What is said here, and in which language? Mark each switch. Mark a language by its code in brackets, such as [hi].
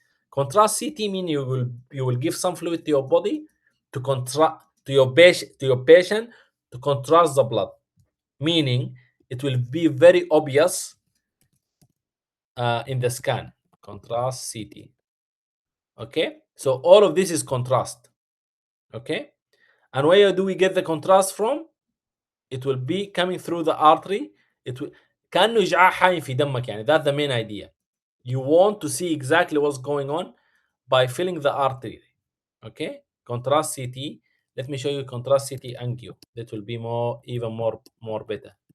[en] Contrast CT means you will give some fluid to your body to contrast to your patient to contrast the blood, meaning it will be very obvious in the scan. Contrast CT. Okay, so all of this is contrast. Okay, and where do we get the contrast from? It will be coming through the artery. It will [ar] كأنه إشعاع حي في دمك يعني. [en] That's the main idea. You want to see exactly what's going on by filling the artery. Okay, contrast CT. Let me show you contrast CT angio. That will be even more better.